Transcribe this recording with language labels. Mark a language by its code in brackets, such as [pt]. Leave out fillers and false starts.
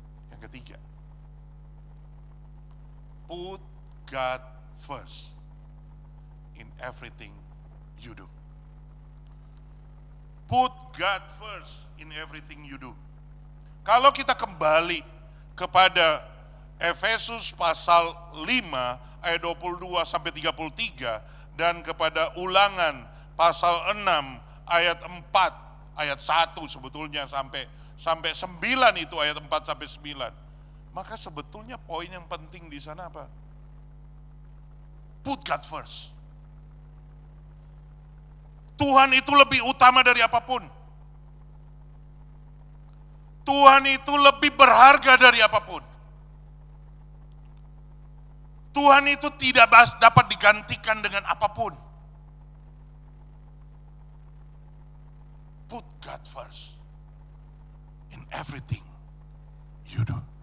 [id] Yang ketiga, [en] put God first in everything you do. Put God first in everything you do. [id] Kalau kita kembali kepada Efesus pasal 5 ayat 22 sampai 33 dan kepada Ulangan pasal 6 ayat 4 ayat 1 sebetulnya sampai 9 itu ayat 4 sampai 9. Maka sebetulnya poin yang penting di sana apa? [en] Put God first. [id] Tuhan itu lebih utama dari apapun. Tuhan itu lebih berharga dari apapun. Tuhan itu tidak dapat digantikan dengan apapun. [en] Put God first in everything you do.